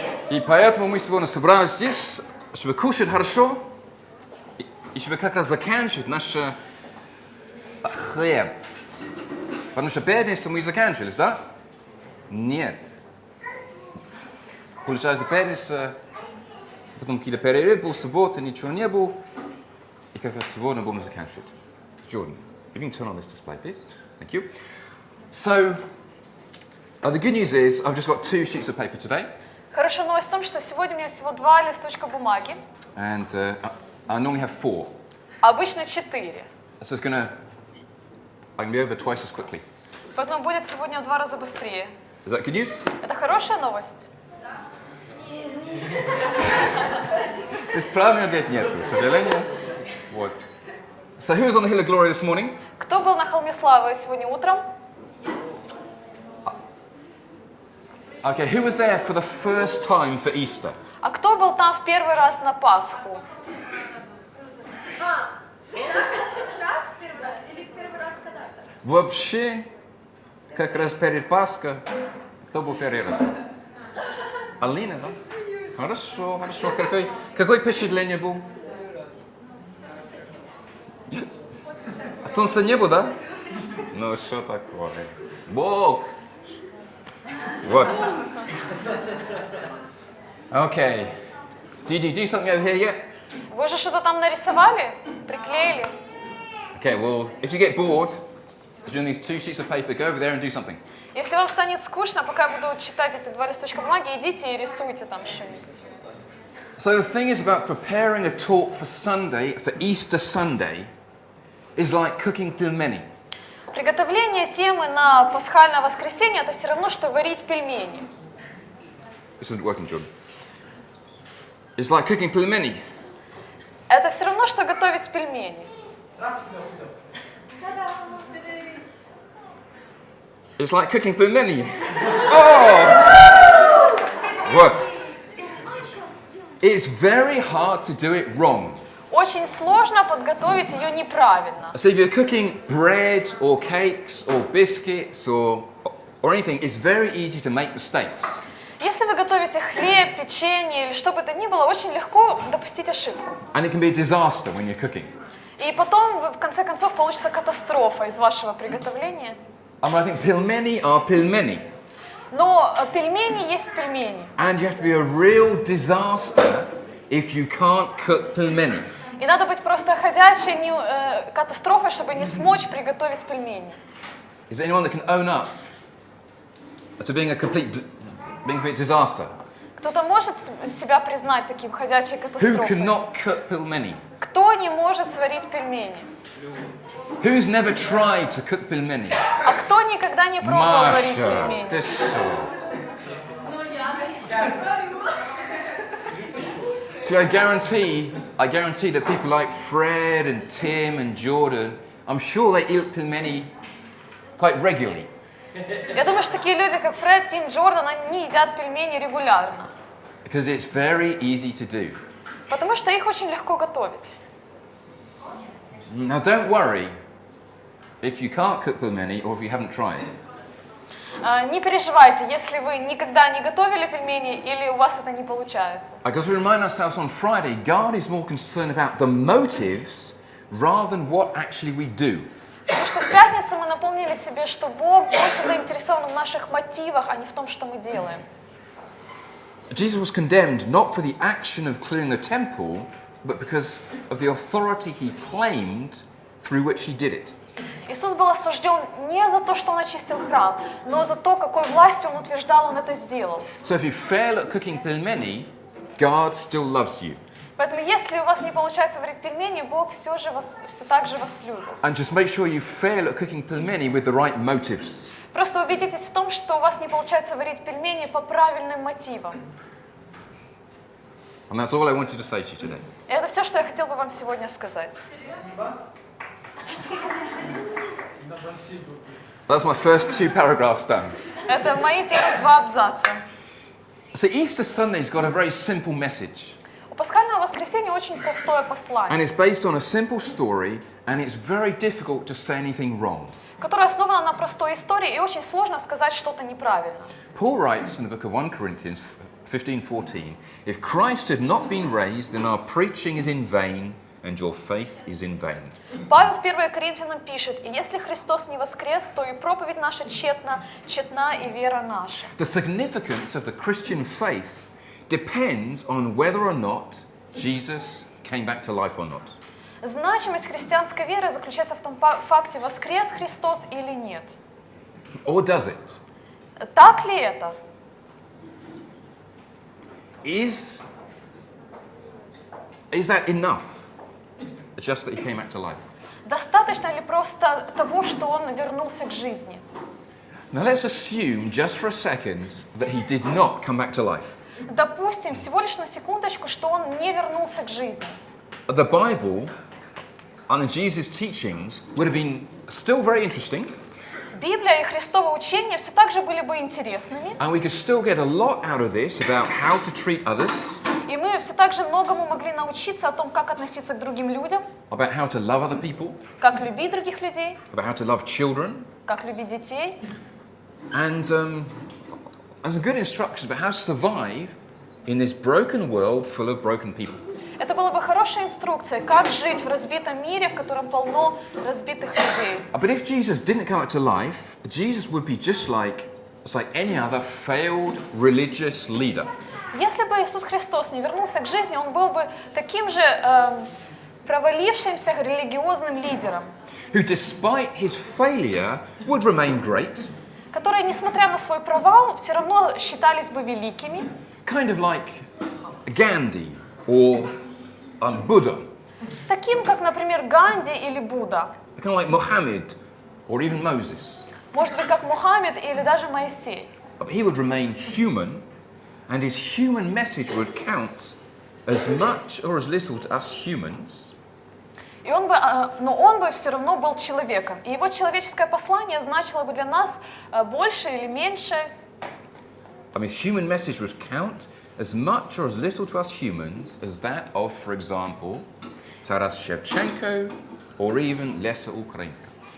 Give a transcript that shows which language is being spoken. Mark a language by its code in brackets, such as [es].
[ru] И поэтому мы сегодня собрались здесь, чтобы кушать хорошо, и чтобы как раз заканчивать наш хлеб. Потому что пятницу мы заканчивались, да? Нет. Получается, пятница, потом какие-то перерывы был, суббота, ничего не было. И как раз сегодня будем заканчивать. [en] Jordan, if you can turn on this display, please. Thank you. So, the good news is I've just got 2 sheets of paper today. [ru] Хорошая новость в том, что сегодня у меня всего 2 листочка бумаги, [en] And I normally have 4. [ru] а обычно 4. [en] So it's I can be over twice as quickly. [ru] Поэтому будет сегодня в 2 раза быстрее. [en] Is that good news? [ru] Это хорошая новость? Здесь правильный ответ нет, к сожалению. Вот. [en] So who was on the Hill of Glory this morning? [ru] Кто был на холме славы сегодня утром? [en] Okay, who was there for the first time for Easter? [ru] А кто был там в первый раз на Пасху? Сейчас первый раз или первый раз когда-то? Вообще, как раз перед Пасхой, кто был первый раз? Алина, да? Хорошо, хорошо. Какое впечатление было? Солнца не было, да? Ну, что такое? Бог! Вот. [en] Okay. Did you do something over here yet? [ru] Вы же что-то там нарисовали? Приклеили? [en] Okay, well, if you get bored, during these 2 sheets of paper, go over there and do something. [ru] Если вам станет скучно, пока я буду читать эти 2 листочка бумаги, идите и рисуйте там что-нибудь. [en] So the thing is about preparing a talk for Sunday, for Easter Sunday, is like cooking pilmeni. [ru] Приготовление темы на пасхальное воскресенье – это все равно, что варить пельмени. [en] This isn't working, Jordan. It's like cooking pilmeni. [ru] Это все равно, что готовить пельмени. [en] It's like cooking pilmeni. Oh! What? It's very hard to do it wrong. [ru] Очень сложно подготовить ее неправильно. [en] So if you're cooking bread or cakes or biscuits or anything, it's very easy to make mistakes. [ru] Если вы готовите хлеб, печенье или что бы то ни было, очень легко допустить ошибку. [en] And it can be a disaster when you're cooking. [ru] И потом, в конце концов, получится катастрофа из вашего приготовления. [en] I think pilmeni are pilmeni. [ru] Но пельмени есть пельмени. [en] And you have to be a real disaster if you can't cook pilmeni. [ru] И надо быть просто ходячей катастрофой, чтобы не смочь приготовить пельмени. [en] Is there anyone that can own up to being a complete disaster? [ru] Кто-то может себя признать таким ходячей [en] Who [ru] катастрофой? [en] cannot cook pilmeni? [ru] Кто не может сварить пельмени? [en] Who's never tried to cook pilmeni? [ru] А кто никогда не пробовал варить [en] Masha, [ru] пельмени? [en] this See, I guarantee that people like Fred and Tim and Jordan, I'm sure they eat pilmeni quite regularly. [ru] Я думаю, что такие люди, как Фред, Тим, Джордан, они едят пельмени регулярно. [en] Because it's very easy to do. [ru] Потому что их очень легко готовить. [en] Now don't worry if you can't cook pilmeni or if you haven't tried. [ru] Не переживайте, если вы никогда не готовили пельмени или у вас это не получается. [en] Because we remind ourselves on Friday, God is more concerned about the motives rather than what actually we do. [ru] Потому что в пятницу мы напомнили себе, что Бог больше заинтересован в наших мотивах, а не в том, что мы делаем. [en] Jesus was condemned not for the action of clearing the temple, but because of the authority he claimed through which he did it. [ru] Иисус был осужден не за то, что он очистил храм, но за то, какой властью он утверждал, он это сделал. [en] So if you fail at cooking pilmeni, God still loves you. [ru] Поэтому, если у вас не получается варить пельмени, Бог все так же вас любит. [en] And just make sure you fail at cooking pilmeni with the right motives. [ru] Просто убедитесь в том, что у вас не получается варить пельмени по правильным мотивам. [en] And that's all I wanted to say to you today. [ru] И это все, что я хотел бы вам сегодня сказать. [en] That's my first 2 paragraphs done. [ru] Это мои первые 2 абзаца. [en] So Easter Sunday's got a very simple message. [ru] У Пасхальное воскресенье очень простое послание, [en] And it's based on a simple story, and it's very difficult to say anything wrong. [ru] которое основано на простой истории, и очень сложно сказать что-то неправильно. [en] Paul writes in the book of 1 Corinthians 15:14, if Christ had not been raised, then our preaching is in vain, and your faith is in vain. [ru] Павел в 1 Коринфянам пишет: «И если Христос не воскрес, то и проповедь наша тщетна, тщетна и вера наша». [en] The significance of the Christian faith depends on whether or not Jesus came back to life or not. [ru] Значимость христианской веры заключается в том факте, воскрес Христос или нет. [en] Or does it? [ru] Так ли это? [en] Is that enough? Just that he came back to life. [ru] Достаточно ли просто того, что он вернулся к жизни? [en] Now let's assume just for a second that he did not come back to life. [ru] Допустим, всего лишь на секундочку, что он не вернулся к жизни. [en] The Bible and Jesus' teachings would have been still very interesting, [ru] Библия и Христово учение все так же были бы интересными, [en] and we could still get a lot out of this about how to treat others, [ru] и мы все так же многому могли научиться о том, как относиться к другим людям, [en] about how to love other people, [ru] как любить других людей, [en] about how to love children, [ru] как любить детей, [en] and some good instructions about how to survive in this broken world full of broken people. [ru] Это была бы хорошая инструкция, как жить в разбитом мире, в котором полно разбитых людей. [en] But if Jesus didn't come back to life, Jesus would be just like any other failed religious leader. [ru] Если бы Иисус Христос не вернулся к жизни, он был бы таким же провалившимся религиозным лидером, [en] Who, despite his failure, would remain great, [ru] которые, несмотря на свой провал, все равно считались бы великими, [en] kind of like Gandhi or Buddha, [ru] таким, как, например, Ганди или Будда, [en] kind of like Muhammad or even Moses. [ru] может быть, как Мухаммед или даже Моисей. [en] But he would remain human, and his human message would count as much or as little to us humans [ru] Но он бы все равно был человеком, и его человеческое послание значило бы для нас больше или меньше. [en] His human message would count as much or as little to us humans as that of, for example, Taras Shevchenko or even Lesa Ukrainka.